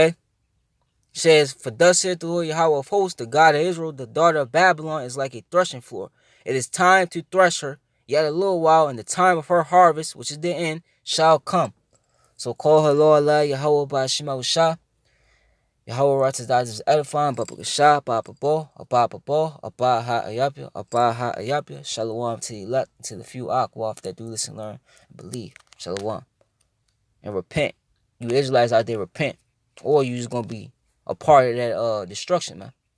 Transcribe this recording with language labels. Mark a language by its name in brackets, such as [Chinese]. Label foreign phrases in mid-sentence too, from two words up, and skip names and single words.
[English] It says, for thus saith the Lord Yahweh of hosts, the God of Israel, the daughter of Babylon is like a threshing floor. It is time to thresh her, yet a little while, and the time of her harvest, which is the end, shall come. So call her Lord Allah, Yahweh Ba'ashima Shah. Yahweh Ratazaz is edifying, Baba Shah, Baba Bo, Ababa Bo, Abaha Ayapia, Abaha Ayapia, Shalom to the elect, to the few Akwaf that do listen, learn, and believe. Shalom. And repent. You Israelites out there, repent. Or you just going to be a part of that destruction, man.